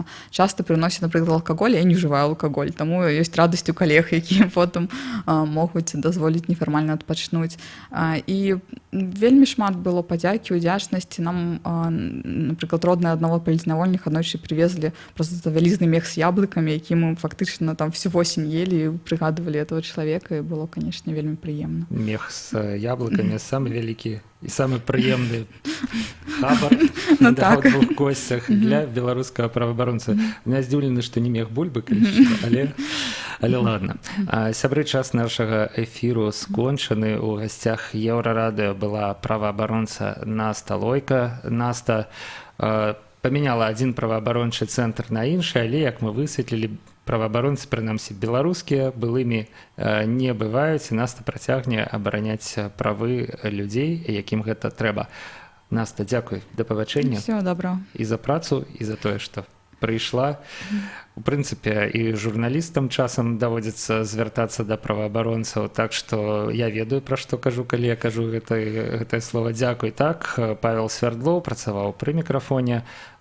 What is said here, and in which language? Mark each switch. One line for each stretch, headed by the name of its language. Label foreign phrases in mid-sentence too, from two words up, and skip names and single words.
Belarusian: Часта прыносяць, напрыклад, алкаголь, я не ўжываю алкаголь, таму ёсць радасць у калег, якія потым могуць дазволіць нефармальна адпачнуць. І вельмі шмат было падзякі, удзячнасці. Нам, напрыклад, родныя аднаго палізнявольніка аднойчы прывезлі проста вялізны мех з яблыкамі, які мы фактычна
Russian: наверное, там всю осень ели,
Belarusian: прыгадывалі этого чалавека, і было, канешне, вельмі прыемна. Мех з яблыкамі самы вялікі і самы прыемны хабар Ну на так. двух косцях для беларускага праваабаронца. Я здзіўлены, што не мех бульбы, канешне, але ладно. Сябры, час нашага эфіру скончаны. У гасцях Еўрарадыё была праваабаронца Наста Лойка. Наста памяняла адзін праваабарончы цэнтр на іншы, але, як мы высветлілі, праваабаронцы, прынамсі беларускія, былымі не бываюць, і Наста працягне абараняць правы людзей, якім гэта трэба. Наста, дзякуй, да пабачэння.
Russian: Всего доброго.
Belarusian: І за працу, і за тое, што прыйшла. У прынцыпе, і журналістам часам даводзіцца звяртацца да праваабаронцаў, так што я ведаю, пра што кажу, калі я кажу гэтае слова. Дзякуй. Так, Павел Свярдлоў працаваў пры мікрафоне.